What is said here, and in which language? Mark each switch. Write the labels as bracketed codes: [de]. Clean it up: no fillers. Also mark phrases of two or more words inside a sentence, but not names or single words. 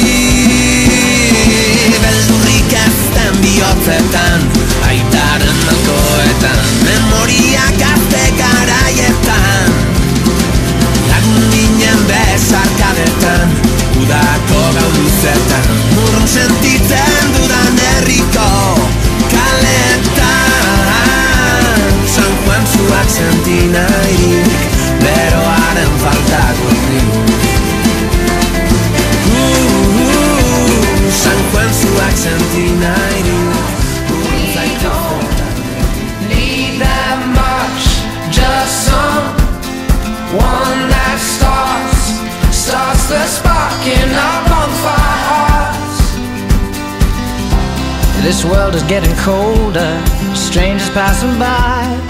[eu] Beldurrik ezten bihotzetan, aitaren malkoetan, memoriak gazte garaietan, lagun ginen besarkadetan, udako gau luzetan, urrun sentitzen dudan herriko kaletan. San Juan zuak senti nahirik, beroaren faltakotik. San Juan zuak senti nahirik, urrun zaitu [en] need that much, just someone that starts the spark in our bonfire hearts. This world is getting colder, strangers passing by.